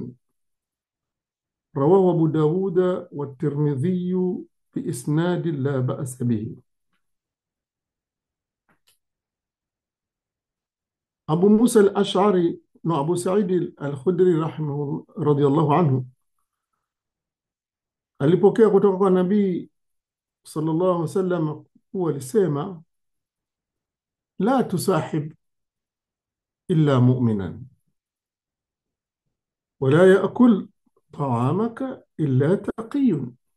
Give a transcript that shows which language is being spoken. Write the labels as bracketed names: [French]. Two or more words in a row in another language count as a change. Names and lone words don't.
[Arabic] رواه أبو داود والترمذي بإسناد لا بأس به. أبو موسى الأشعري أبو سعيد الخدري رحمه رضي الله عنه [Swahili] alipokea kutoka kwa Nabii [Arabic] صلى الله عليه وسلم [Swahili] kuwa alisema: [Arabic] لا تصاحب إلا مؤمنا ولا يأكل طعامك إلا تقي.